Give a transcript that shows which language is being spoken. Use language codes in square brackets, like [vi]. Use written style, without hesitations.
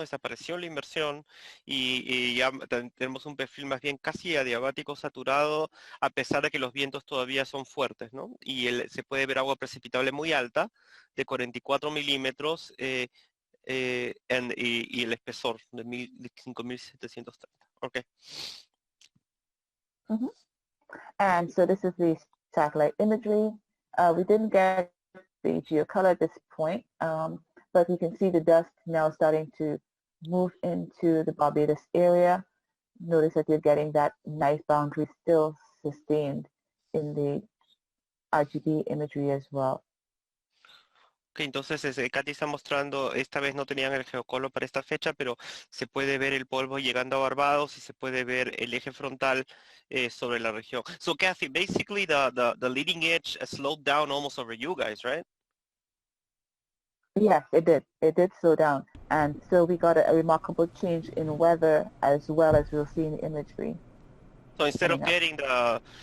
[es] Desapareció la inversión y ya tenemos un perfil más bien casi adiabático saturado, a pesar de que los vientos todavía son fuertes, ¿no? Y se puede ver agua precipitable muy alta, de 44 milímetros, y el espesor de 5.730. [en] Okay. And so this is the satellite imagery. We didn't get the geocolor at this point, but you can see the dust now starting to move into the Barbados area. Notice that you're getting that nice boundary still sustained in the RGB imagery as well. [es] Okay, entonces Katy está mostrando, esta vez no tenían el geocolor para esta fecha, pero se puede ver el polvo llegando a Barbados y se puede ver el eje frontal sobre la región. [en] So Kathy, basically the leading edge slowed down almost over you guys, right? Yes, it did. It did slow down. And so we got a remarkable change in weather as well as we'll see in the imagery. So instead of coming up.